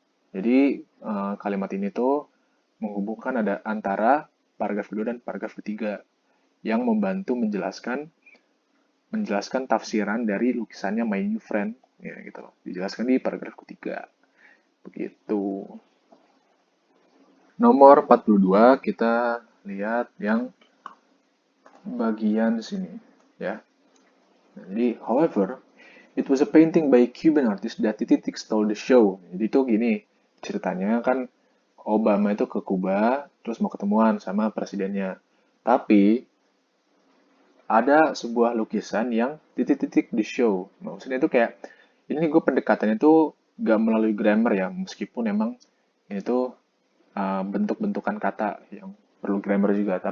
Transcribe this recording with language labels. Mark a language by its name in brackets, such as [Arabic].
[Indonesian] Jadi kalimat ini tuh menghubungkan ada antara paragraf kedua dan paragraf ketiga yang membantu menjelaskan tafsiran dari lukisannya My New Friend ya gitu loh. Dijelaskan di paragraf ketiga. Begitu. Nomor 42 kita lihat yang bagian sini ya. Jadi, [English] however, it was a painting by a Cuban artist that Tititik stole the show. [Indonesian] Jadi itu gini, ceritanya kan Obama itu ke Kuba, terus mau ketemuan sama presidennya. Tapi, ada sebuah lukisan yang titik-titik di show. Maksudnya itu kayak, ini gue pendekatannya tuh gak melalui grammar ya, meskipun emang ini tuh bentuk-bentukan kata yang perlu grammar juga.